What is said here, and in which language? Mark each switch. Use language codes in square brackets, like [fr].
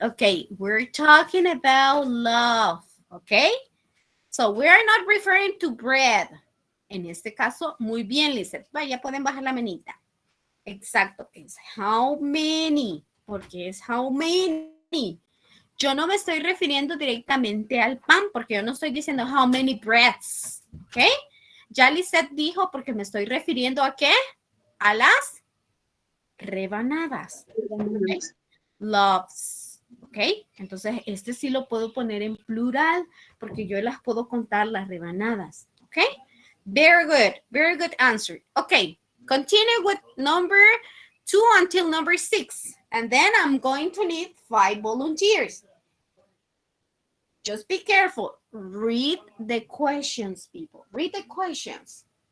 [en] Okay, we're talking about love. Okay? So we are not referring to bread. [es] En este caso, muy bien, Lizeth. Vaya, pueden bajar la manita. Exacto. Es [en] how many. [es] Porque es how many. Yo no me estoy refiriendo directamente al pan, porque yo no estoy diciendo [en] how many breads. [es] ¿Ok? Ya Lizeth dijo porque me estoy refiriendo a qué? A las rebanadas. ¿Okay? [en] Loves. ¿Ok? [es] Entonces, este sí lo puedo poner en plural porque yo las puedo contar las rebanadas. [en] ¿Ok? Very good. Very good answer. Okay. Continue with number 2 until number 6. And then I'm going to need 5 volunteers. Just be careful. Read the questions, people. Read the questions.